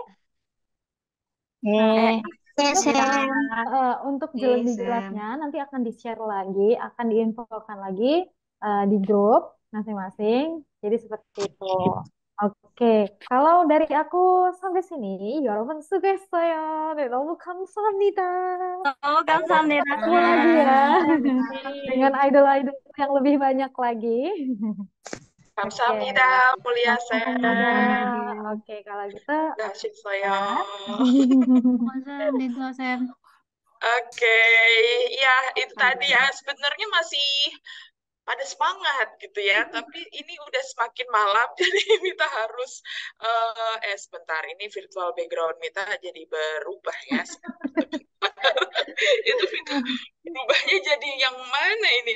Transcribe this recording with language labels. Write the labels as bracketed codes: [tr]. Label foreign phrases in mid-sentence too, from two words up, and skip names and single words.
[id] Nah, untuk lebih jelasnya nanti akan di-share lagi, akan diinfokan lagi di grup masing-masing. Jadi seperti itu. Oke, kalau dari aku sampai sini, [ko] 여러분 수고했어요. 네, 너무 감사합니다. [id] Ketemu lagi ya dengan idol-idol yang lebih banyak lagi. [ko] 감사합니다. 무리야 쌤. [id] Oke, kalau gitu. Nasib saya. [ko] 감사합니다, 쌤. [id] Oke, ya itu tadi ya sebenarnya masih pada semangat gitu ya, tapi ini udah semakin malam jadi Mita harus sebentar ini [en] virtual background [id] Mita jadi berubah ya. Itu berubahnya jadi yang mana ini?